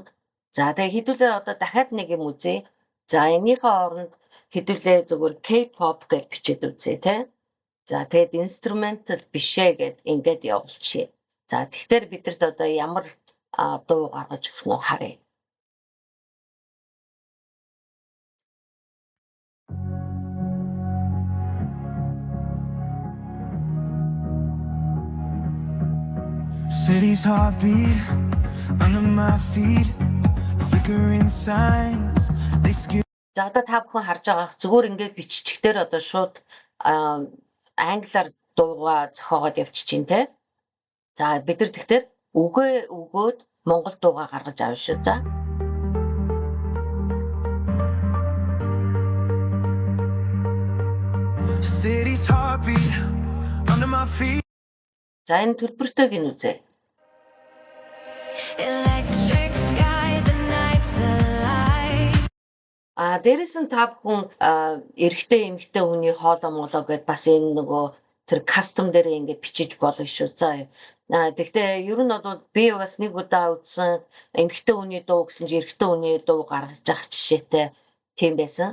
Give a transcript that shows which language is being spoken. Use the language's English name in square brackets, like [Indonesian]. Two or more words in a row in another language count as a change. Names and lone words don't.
[Mongolian] За тэгээ хэдүүлээ одоо дахиад нэг юм үзье. За энийхээ оронд хэдүүлээ зүгээр K-pop гэж бичээд үзье тий. За тэгээд инструментал бишээ гэд ингээд явуулчихъя. За тэгэхээр бидэрт одоо ямар дуу гаргаж өгөх нь харъя. [English] City's heartbeat under my feet, flickering signs. They skip. [Mongolian] За одоо та бүхэн харж байгаах зүгээр ингээд биччихээр одоо шууд англиар дуугаа зохиогоод явчих чинь те. За бид нар тэгэхээр үгээ өгөөд монгол дуугаа гаргаж авна шүү. За. [English] City's heartbeat under my feet. [Mongolian] За энэ төлбөртэйг нь үзье. [English] Electric skies and nights alive. [Mongolian] Дээрээс нь та бүхэн эрэгтэй эмэгтэй хүний хоолой молоо гэд бас энэ нөгөө тэр кастом дээр ингээд бичиж болно шүү. За. Тэгтээ ер нь бол би бас нэг удаа үзсэн эмэгтэй хүний дуу гэсэн чи эрэгтэй хүний дуу гаргаж явах жишээтэй тийм байсан.